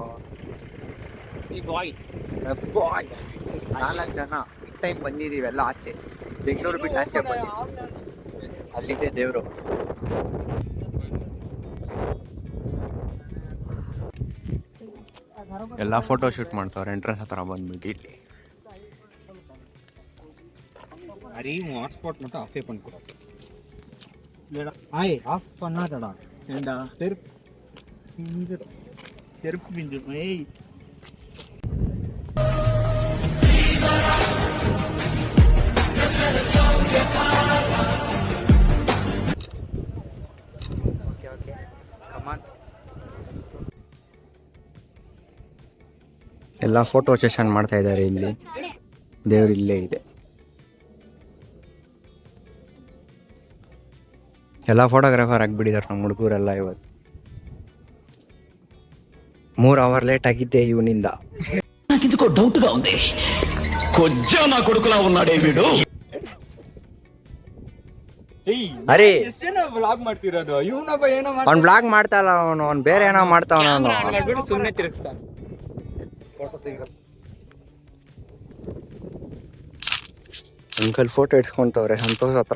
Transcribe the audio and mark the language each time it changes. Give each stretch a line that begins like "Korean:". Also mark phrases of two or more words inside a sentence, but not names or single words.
Kannada: ಬಾಯ್ಸ್ 4 ಜನ ಟೈಮ್ ಬಂದಿದ್ದೀವಿ ಎಲ್ಲ ಆಚೆ. ಬೆಂಗಳೂರು ಬಿಟ್ಟು ಆಚೆ ಬಂದಿದ್ದೀವಿ. ಅಲ್ಲಿದೆ ದೇವರು. ಎಲ್ಲ
English: photo shoot
Kannada: ಮಾಡ್ತಾವ್ರೆ ಎಂಟ್ರೆನ್ಸ್ ಹತ್ರ ಬಂದ್ಬಿಟ್ಟು. ಇಲ್ಲಿ
Tamil: ஹாட்ஸ்பாட் மட்டும் ஆஃபே பண்ணிக்கூடாது. இல்லைடா ஆய் ஆஃப் பண்ணாதடா. ஏண்டா செருப்பு பிஞ்சு.
English: ஏய் okay come on.
Kannada: ಎಲ್ಲ
English: photo session
Kannada: ಮಾಡ್ತಾ ಇದ್ದಾರೆ. ಇಲ್ಲಿ ದೇವ್ರು ಇಲ್ಲೇ ಇದೆ. ಎಲ್ಲ ಫೋಟೋಗ್ರಾಫರ್ ಆಗಿಬಿಟ್ಟಿದ್ದಾರೆ ನಮ್ಮ ಹುಡುಗರೆಲ್ಲ. ಇವತ್ತು 3
English: hour late
Kannada: ಆಗಿದ್ದೆ ಇವನಿಂದ.
Telugu: డౌట్గా ఉంది కొంచెం నా కొడుకులా ఉన్నాడే వీడు.
Kannada: ಅರೆ ವ್ಲಾಗ್ ಮಾಡ್ತಿರೋದು ಇವನೊಬ್ಬ ಏನೋ ಅವ್ನು ವ್ಲಾಗ್ ಮಾಡ್ತಾ ಇಲ್ಲ. ಅವ್ನು ಬೇರೆ ಏನೋ ಮಾಡ್ತಾವನ. ಅವನು ಸುಮ್ಮನೆ ತಿರುಗಿಸ್ತಾನೆ.
English: uncle photo
Kannada: ಇಡ್ಸ್ಕೊಂತವ್ರೆ ಸಂತೋಷ್ ಹತ್ರ.